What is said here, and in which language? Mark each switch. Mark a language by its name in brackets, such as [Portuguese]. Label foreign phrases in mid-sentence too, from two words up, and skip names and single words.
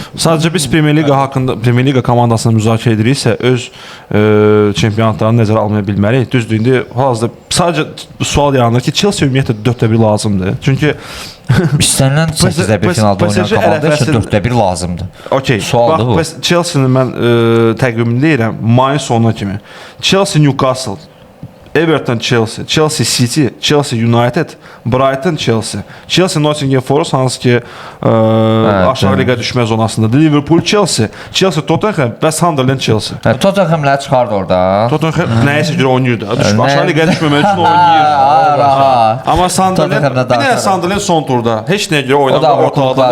[Azerbaijani] Sadəcə biz Premier Liqa haqqında, Premier Liqa komandasını müzakirə ediriksə, öz çempionatlarını nəzərə almaya bilməliyik. Düzdür, indi hal-hazırda sadəcə sual yaranır ki, Chelsea ümumiyyətlə 4-1 lazımdır. Çünki İstənilən 8-1 finalda oynayan komanda üçün 4-1 lazımdır. Okey. Sualdır bu. Bax, Chelsea-nin mən təqvimini deyirəm, mayın sonuna kimi. Chelsea Newcastle, Everton Chelsea, Chelsea City, Chelsea United, Brighton Chelsea, Chelsea Nottingham Forest hansı ki aşağı liqa düşmə zonasındadır. Liverpool Chelsea, Chelsea Tottenham və Sunderland Chelsea. Tottenham'lər çıxardı oradan. Tottenham nəyəsə görə oynayır da. Aşağı liqaya düşməmək üçün oynayır. Amma Sunderland bir dənə Sunderland son turda heç nəyə görə oynamır ortalıqda.